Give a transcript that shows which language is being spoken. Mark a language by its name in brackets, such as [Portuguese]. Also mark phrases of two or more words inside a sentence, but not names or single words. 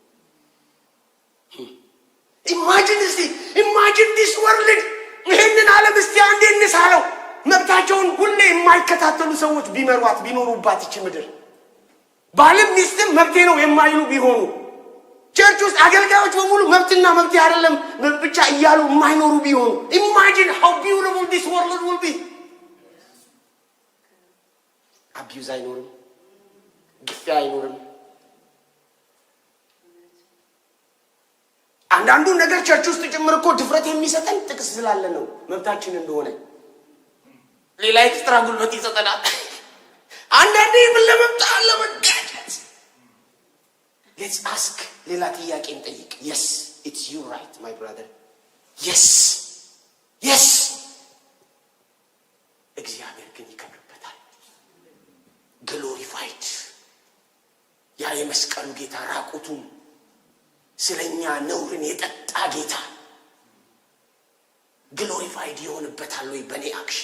[English] imagine this world [Amharic] ይህንን ዓለም እስቲ አንዴ እንሳለው። መብታቸውን ሁሌ የማይከታተሉ ሰዎች ቢኖሩባት ይች ምድር ባልም ሚስትም መብቴ ነው የማይሉ ቢሆኑ ቸርች ውስጥ አገልጋዮች በሙሉ መብትና መብቴ አይደለም ብቻ እያሉ የማይኖሩ ቢሆኑ ኢማጂን [English] how beautiful this world will be። [Amharic] አቢዩዝ አይኖርም፣ ግፊያ አይኖርም። አንዳንዱ ነገር ቸርች ውስጥ ጭምር እኮ ድፍረት የሚሰጠን ጥቅስ ስላለ ነው መብታችን እንደሆነ። ሌላ ኤክስትራ ጉልበት ይሰጠናል። አንዳንዴ ምን ለመብጣት ለመጋጨት [English] let's ask [Amharic] ሌላ ጥያቄ እንጠይቅ። [English] yes it's you right my brother yes [Amharic] እግዚአብሔር ግን ይከብርበታል። glorified ያ የመስቀሉ ጌታ ራቁቱን ስለኛ ነውርን የጠጣ ጌታ ግሎሪፋይድ ይሆንበታል ወይ በኔ አክሽን?